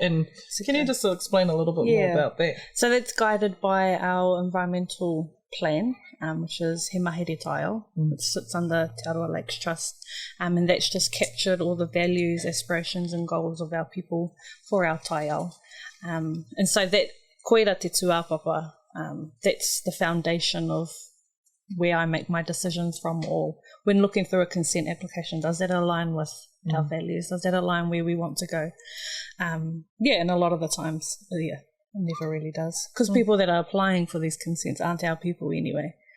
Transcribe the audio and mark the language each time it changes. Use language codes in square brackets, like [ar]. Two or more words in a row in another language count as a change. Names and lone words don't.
[en] And can you just explain a little bit more about that? So that's guided by our environmental plan, which is He Mahere Taiao, which sits under Te Arawa Lakes Trust, and that's just captured all the values, aspirations and goals of our people for our taiao. And so that [mi] koira te tuapapa, [en] that's the foundation of where I make my decisions from, or when looking through a consent application, does that align with our values? Does that align where we want to go? And a lot of the times, it never really does, because people that are applying for these consents aren't our people anyway.